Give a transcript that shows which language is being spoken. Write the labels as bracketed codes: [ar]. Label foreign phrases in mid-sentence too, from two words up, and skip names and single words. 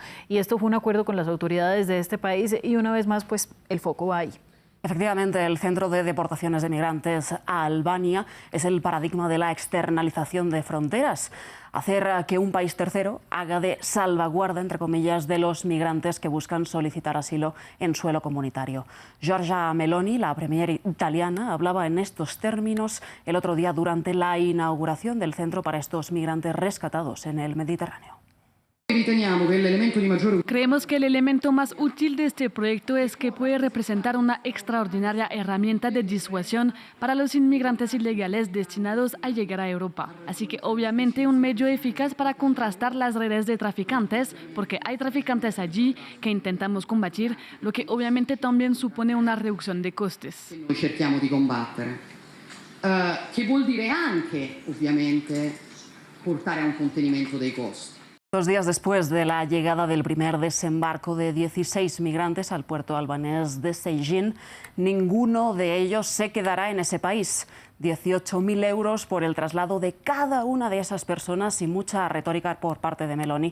[es] Y esto fue un acuerdo con las autoridades de este país y una vez más, pues, el foco va ahí. Efectivamente, el Centro de Deportaciones de Migrantes a Albania es el paradigma de la externalización de fronteras. Hacer que un país tercero haga de salvaguarda, entre comillas, de los migrantes que buscan solicitar asilo en suelo comunitario. Giorgia Meloni, la premier italiana, hablaba en estos términos el otro día durante la inauguración del centro para estos migrantes rescatados en el Mediterráneo. Creemos que el elemento más útil de este proyecto es que puede representar una extraordinaria herramienta de disuasión para los inmigrantes ilegales destinados a llegar a Europa. Así que obviamente un medio eficaz para contrastar las redes de traficantes, porque hay traficantes allí que intentamos combatir, lo que obviamente también supone una reducción de costes. [it] Cerchiamo di combattere, che vuol dire anche, ovviamente, portare a un contenimento dei costi. [es] 2 días después de la llegada del primer desembarco de 16 migrantes al puerto albanés de Sejin, ninguno de ellos se quedará en ese país. 18.000 euros por el traslado de cada una de esas personas y mucha retórica por parte de Meloni.